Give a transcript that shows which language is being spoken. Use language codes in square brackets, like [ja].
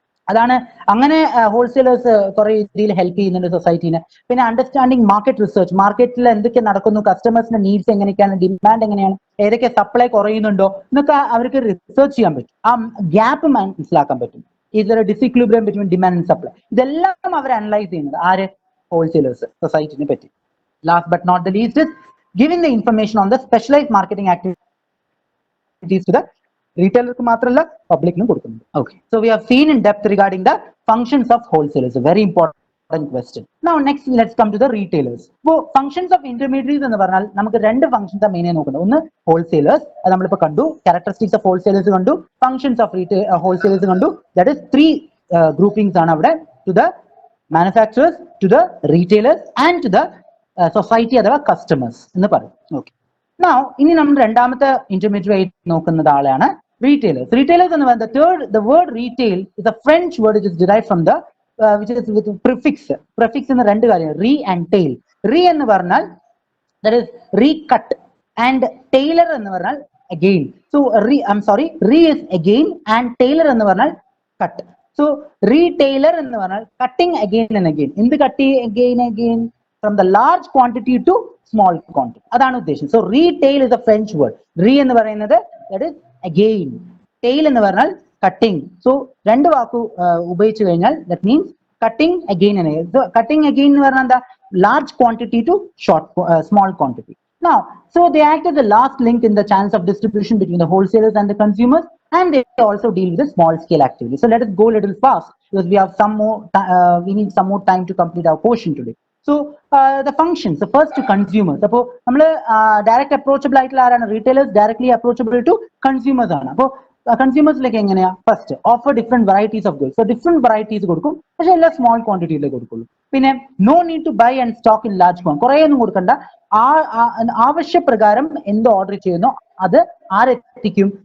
[ml] അതാണ് അങ്ങനെ ഹോൾസെയിലേഴ്സ് കുറെ രീതിയിൽ ഹെൽപ്പ് ചെയ്യുന്നുണ്ട് സൊസൈറ്റീനെ. പിന്നെ അണ്ടർസ്റ്റാൻഡിങ് മാർക്കറ്റ് റിസർച്ച്, മാർക്കറ്റിൽ എന്തൊക്കെ നടക്കുന്നു, കസ്റ്റമേഴ്സിന്റെ നീഡ്സ് എങ്ങനെയൊക്കെയാണ്, ഡിമാൻഡ് എങ്ങനെയാണ്, ഏതൊക്കെ സപ്ലൈ കുറയുന്നുണ്ടോ എന്നൊക്കെ അവർക്ക് റിസർച്ച് ചെയ്യാൻ പറ്റും. ആ ഗ്യാപ്പ് മനസ്സിലാക്കാൻ പറ്റും. [en] Is there a disequilibrium between demand and supply? [ml] ഇതെല്ലാം അവർ അനലൈസ് ചെയ്യുന്നത് ആര്? ഹോൾസെയിലേഴ്സ് സൊസൈറ്റിനെ പറ്റി. [en] Last but not the least is giving the information on the specialized marketing activities to the retailer [ml] മാത്രമല്ല പബ്ലിക്കിനും കൊടുക്കുന്നുണ്ട്. [en] Okay, so we have seen in depth regarding the functions of wholesalers, a very important question. Now next let's come to the retailers. So functions of intermediaries [ml] എന്ന് പറഞ്ഞാൽ നമുക്ക് രണ്ട് functions main ആയി നോക്കുന്നത്. [en] ഒന്ന് wholesalers, [ml] അത് നമ്മളിപ്പോൾ കണ്ടു, [en] characteristics of wholesalers കണ്ടു, functions of wholesalers കണ്ടു. That is three groupings ആണ് അവിടെ, to the manufacturers, to the retailers and to the society അഥവാ customers എന്ന് പറയും. [ml] Okay, now ഇനി നമ്മൾ രണ്ടാമത്തെ ഇന്റർമീഡിയറ്റ് ആയിട്ട് നോക്കുന്നത് ആളാണ് retailers. [en] Retailers എന്ന് പറയുന്നത് the word retail is a French word which is derived from the which is with prefix. Prefix [ml] എന്ന രണ്ട് കാര്യം, [en] re and tail. Re എന്ന് പറഞ്ഞാൽ that is recut and tailor എന്ന് പറഞ്ഞാൽ again. So re is again and tailor എന്ന് പറഞ്ഞാൽ cut. So retailer എന്ന് പറഞ്ഞാൽ cutting again and again. എന്ത് cut again from the large quantity to small quantity, [ml] അതാണ് ഉദ്ദേശം. [en] So retail is a French word. Re എന്ന് പറയുന്നത് that is again, tail എന്ന് പറഞ്ഞാൽ cutting. So [ml] രണ്ട് വാക്ക് ഉപയോഗിച്ചു കഴിഞ്ഞാൽ [en] that means cutting again and again. [ml] So cutting again എന്ന് പറഞ്ഞാൽ എന്താ? [en] Large quantity to small quantity. Now, so they act as the last link in the channels of distribution between the wholesalers and the consumers, and they also deal with the small scale activity. So let us go a little fast because we have we need some more time to complete our portion today. So the functions, the first to consumers. [ml] അപ്പോൾ നമ്മൾ direct approachable ആയിട്ടുള്ള ആരാണ്? Retailers [en] directly approachable to consumers [ml] ആണ്. അപ്പോൾ കൺസ്യൂമേഴ്സിലേക്ക് എങ്ങനെയാ? [en] First offer different varieties of goods. [ml] So different varieties കൊടുക്കും, പക്ഷെ എല്ലാം സ്മോൾ ക്വാണ്ടിറ്റിയിലേ കൊടുക്കുള്ളൂ. പിന്നെ [en] no need to buy and stock in large quantity, [ml] കുറേ ഒന്നും കൊടുക്കണ്ട. ആവശ്യപ്രകാരം എന്ത് ഓർഡർ ചെയ്യുന്നോ അത് ആരെത്തിക്കും?